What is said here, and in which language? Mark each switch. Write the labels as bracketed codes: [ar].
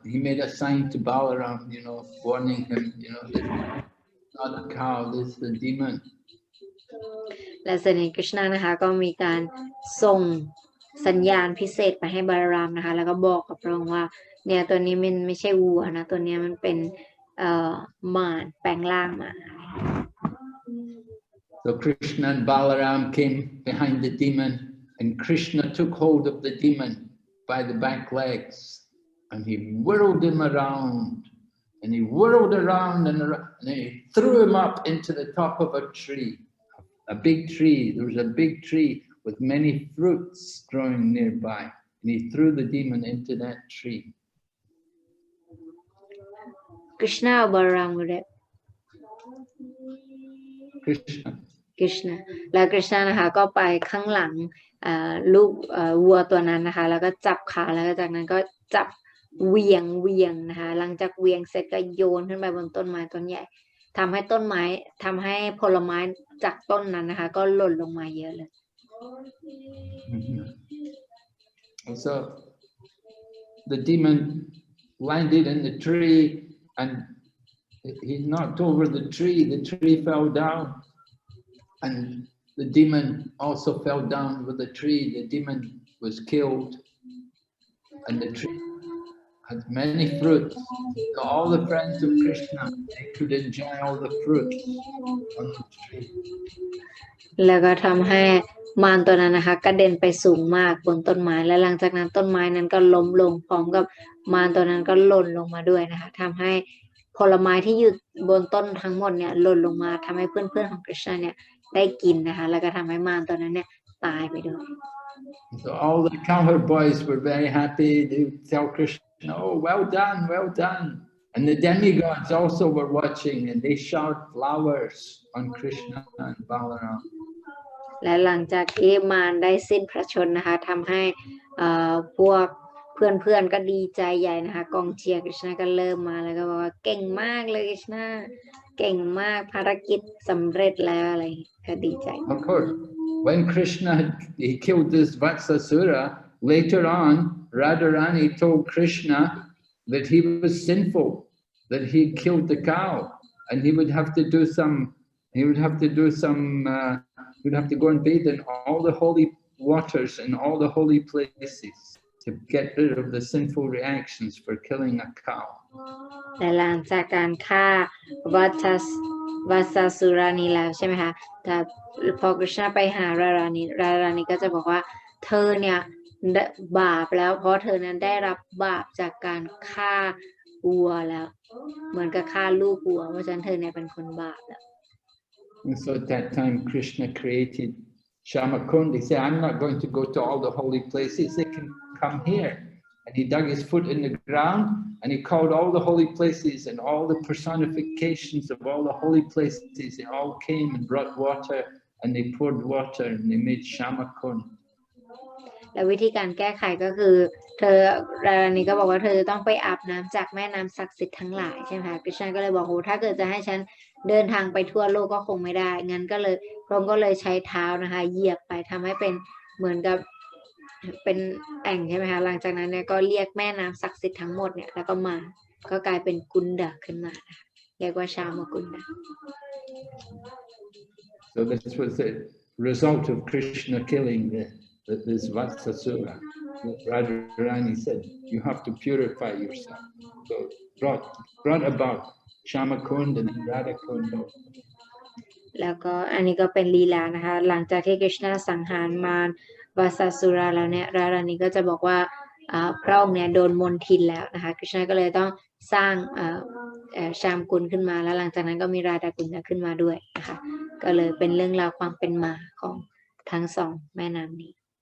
[en] He made a sign to Balaram, warning him, that not a cow, this is the demon. [th] และเสด็จกฤษณะนะคะก็มีการส่งสัญญาณพิเศษไปให้บาลารามนะคะแล้วก็บอกกับพระองค์ว่าเนี่ยตัวนี้มันไม่ใช่วัวนะตัวนี้มันเป็นมารแปลงร่างมา [en] So Krishna and Balaram came behind the demon, and Krishna took hold of the demon by the back legs, and he whirled him around, and he whirled around and he threw him up into the top of a tree, a big tree. There was a big tree with many fruits growing nearby, and he threw the demon into that tree. Krishna or Balaram would it? [th] Krishna แล้ว Krishna นะคะก็ไปข้างหลังลูกวัวตัวนั้นนะคะแล้วก็จับขาแล้วก็จากนั้นก็จับเวียงนะคะหลังจากเวียงเสร็จก็โยนขึ้นไปบนต้นไม้ต้นใหญ่ทำให้ผลไม้จากต้นนั้นนะคะก็หล่นลงมาเยอะเลย [en] So the demon landed in the tree and he knocked over the tree fell down, and the demon also fell down with the tree. The demon was killed, and the tree had many fruits. So all the friends of Krishna, they could enjoy all the fruits on the tree. [th] แล้วก็ทำให้มารตัวนั้นนะคะกระเด็นไปสูงมากบนต้นไม้และหลังจากนั้นต้นไม้นั้นก็ล้มลงพร้อมกับมารตัวนั้นก็หล่นลงมาด้วยนะคะทำให้ผลไม้ที่อยู่บนต้นทั้งหมดเนี่ยหล่นลงมาทำให้เพื่อนๆของ Krishna เนี่ยได้กินนะคะแล้วก็ทำให้มารตัวนั้นเนี่ยตายไปด้วย [en] So all the cowherd boys were very happy. They would tell Krishna, "Oh, well done, well done." And the demigods also were watching, and they showered flowers on Krishna and Balaram. [th] และหลังจากที่มารได้สิ้นพระชนม์นะคะทำให้พวกเพื่อนๆก็ดีใจใหญ่นะคะกองเชียร์ Krishna ก็เริ่มมาแล้วก็บอกว่าเก่งมากเลย Krishna เก่งมากภารกิจสำเร็จแล้วอะไรก็ดีใจ [en] Of course, when Krishna he killed this Vatsāsura, later on, Radharani told Krishna that he was sinful, that he killed the cow, and he would have to do some. He would have to go and bathe in all the holy waters and all the holy places to get rid of the sinful reactions for killing a cow. [th] แต่หลังจากการฆ่าวัสสุรานีแล้วใช่ไหมคะแต่พอกฤษณะไปหารารานีก็จะบอกว่าเธอเนี่ยบาปแล้วเพราะเธอนั้นได้รับบาปจากการฆ่าวัวแล้วเหมือนกับฆ่าลูกวัวเพราะฉะนั้นเธอเนี่ยเป็นคนบาปแล้ว [en] And so at that time Krishna created Shamakund. He said, I'm not going to go to all the holy places, they can come here. And he dug his foot in the ground and he called all the holy places and all the personifications of all the holy places. They all came and brought water and they poured water and they made Shamakund. [th] แล้ววิธีการแก้ไขก็คือเธอราณีก็บอกว่าเธอจะต้องไปอาบน้ำจากแม่น้ำศักดิ์สิทธิ์ทั้งหลายใช่ไหมคะคริชนาก็เลยบอกโอ้ถ้าเกิดจะให้ฉันเดินทางไปทั่วโลกก็คงไม่ได้งั้นก็เลยพระองค์ก็เลยใช้เท้านะคะเหยียบไปทำให้เป็นเหมือนกับเป็นแอ่งใช่ไหมคะหลังจากนั้นเนี่ยก็เรียกแม่น้ำศักดิ์สิทธิ์ทั้งหมดเนี่ยแล้วก็มาก็กลายเป็นกุนดะขึ้นมานะคะเรียกว่าชามกุนดะ [en] So this was the result of Krishna killing this Vatsāsura. Radharani said, you have to purify yourself. So brought about Shamakund and Radhakund. [th] แล้วก็อันนี้ก็เป็นลีลานะคะหลังจากที่กฤษณะสังหารมารวาสาสุราแล้วเนี่ยรารานีก็จะบอกว่าพระองค์เนี่ยโดนมนทินแล้วนะคะกฤษณะก็เลยต้องสร้างชามกุลขึ้นมาแล้วหลังจากนั้นก็มีราดากุลขึ้นมาด้วยนะคะก็เลยเป็นเรื่องราวความเป็นมาของทั้งสองแม่น้ำนี้